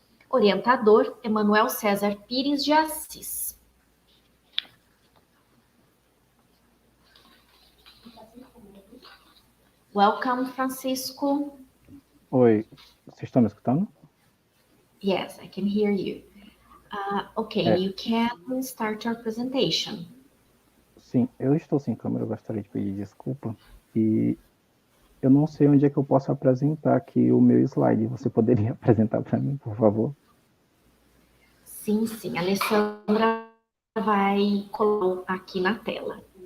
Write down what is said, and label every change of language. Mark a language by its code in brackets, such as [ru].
[pt] Orientador, Emanuel César Pires de Assis. [en] Welcome, Francisco. [pt] Oi, vocês estão me escutando? [en] Yes, I can hear you. Okay, you can start your presentation. [pt] Sim, eu estou sem câmera, eu gostaria de pedir desculpa. E eu não sei onde é que eu posso apresentar aqui o meu slide. Você poderia apresentar para mim, por favor? Sim, sim. A Alessandra vai colocar aqui na tela.